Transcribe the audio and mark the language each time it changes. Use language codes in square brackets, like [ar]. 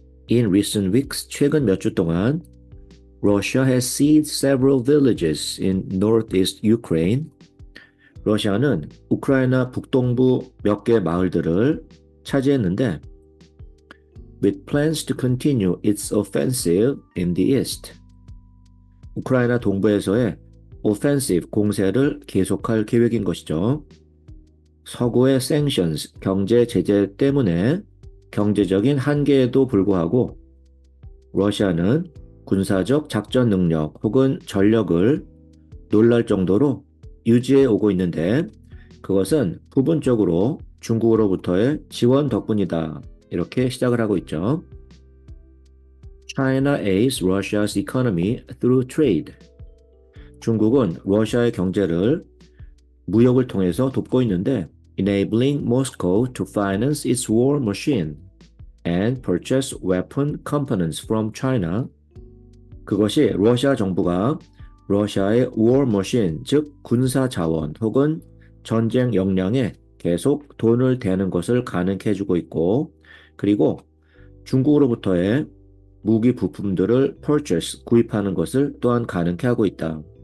[en] In recent weeks, [ko] 최근 몇 주 동안 [en] Russia has seized several villages in northeast Ukraine. [ko] 러시아는 우크라이나 북동부 몇 개 마을들을 차지했는데 [en] with plans to continue its offensive in the east. [ko] 우크라이나 동부에서의 offensive 공세를 계속할 계획인 것이죠. 서구의 sanctions, 경제 제재 때문에 경제적인 한계에도 불구하고 러시아는 군사적 작전 능력 혹은 전력을 놀랄 정도로 유지해 오고 있는데 그것은 부분적으로 중국으로부터의 지원 덕분이다. 이렇게 시작을 하고 있죠. [en] China aids Russia's economy through trade. [ko] 중국은 러시아의 경제를 무역을 통해서 돕고 있는데 [en] enabling Moscow to finance its war machine and purchase weapon components from China. [ko] 그것이 러시아 정부가 러시아의 war machine, 즉 군사 자원 혹은 전쟁 역량에 계속 돈을 대는 것을 가능케 해주고 있고, 그리고 중국으로부터의 무기 부품들을 purchase, 구입하는 것을 또한 가능케 하고 있다.